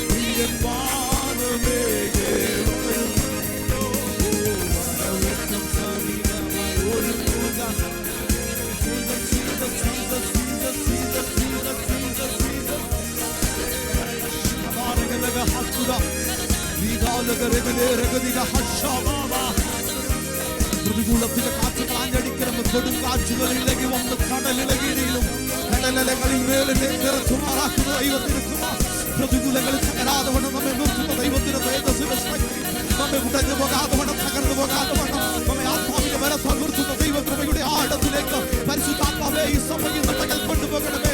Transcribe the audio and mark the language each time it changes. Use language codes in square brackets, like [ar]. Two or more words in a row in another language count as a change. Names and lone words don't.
[ml] രക്ഷകൻ വാനമേഘേ വരവേൽക്കും സമീപമായി ഒരുങ്ങുക. Jesus, Jesus, Jesus, Jesus, Jesus, Jesus, Jesus, Jesus. Amaragadaga hasuda. Vidalagaregadiga hashababa. പ്രതികൂലത്തിന്റെ കാറ്റുകൾ ആഞ്ഞടിക്കണം. കൊടുങ്കാറ്റുകളിലേക്ക് വന്ന് കടലിലകിടിയിലും കടലലകളിൽ മേലെ നിറച്ചുമാറാക്കുന്ന ദൈവത്തിന് കൃപ. പ്രതികൂലങ്ങളിൽ തകരാതെ വണ്ണം നമ്മെ നിർത്തുന്ന ദൈവത്തിന് തേജസ്സിന്റെ ശക്തി. നമ്മെ ഉടഞ്ഞു പോകാതെ വണ്ണം തകർന്നു പോകാതെ വണ്ണം നമ്മെ ആത്മാവിന്റെ ബലത്താൽ നിർത്തുന്ന ദൈവകൃപയുടെ ആഴത്തിലേക്ക് പരിശുദ്ധാത്മാവേ ഈ സഭയിൽ നമ്മൾ കൊണ്ടുപോകണമേ.